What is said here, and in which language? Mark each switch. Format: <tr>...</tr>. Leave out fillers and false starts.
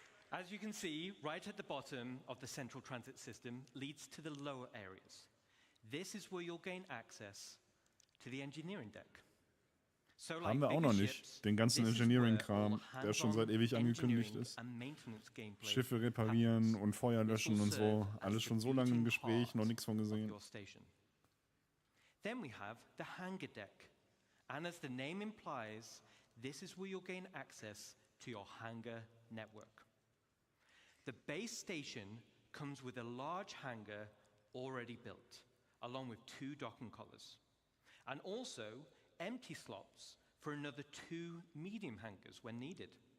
<en>As you can see, right at the bottom of the central transit system leads to the lower areas. This is where you'll gain access to the engineering deck. So like</en> <de>Haben wir auch noch nicht. Den ganzen Engineering-Kram, der schon seit ewig angekündigt ist. Schiffe reparieren und Feuer löschen und so. Alles schon so lange im Gespräch, noch nichts von gesehen.</de> <en>Then we have the hangar deck. And as the name implies, this is where you'll gain access to your hangar network. The base station comes with a large hangar already built, along with 2 docking collars, and also empty slots for another 2 medium hangars when needed.</en>